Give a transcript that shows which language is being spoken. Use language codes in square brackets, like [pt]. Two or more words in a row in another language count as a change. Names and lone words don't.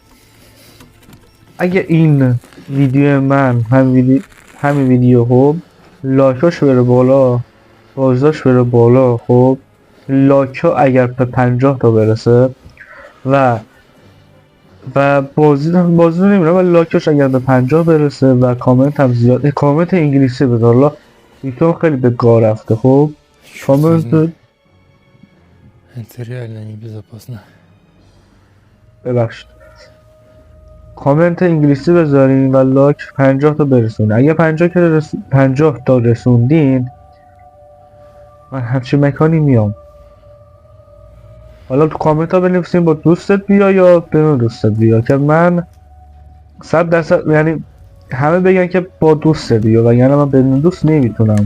[fa] این ویدیو من همین ویدیو خب لایکاش بره بالا، بازداشت بره بالا، خب لایکا اگر به 50 تا برسه و بازی رو نمیرم، ولی لایکاش اگر به 50 برسه و کامنت هم زیاد، کامنت انگلیسی بده. حالا یکم خیلی به گاه رفته. خب کامنت [ru] Это реально небезопасно. [fa] ببخشید، کامنت انگلیسی بذارین و لایک 50 تا برسون. اگه 50 تا رسوندین من همچین مکانی میام. حالا تو کامنت ها بنویسین با دوستت بیا یا بدون دوستت بیا، که من 100% یعنی همه بگن که با دوستت بیا و یعنی من بدون دوست نمیتونم.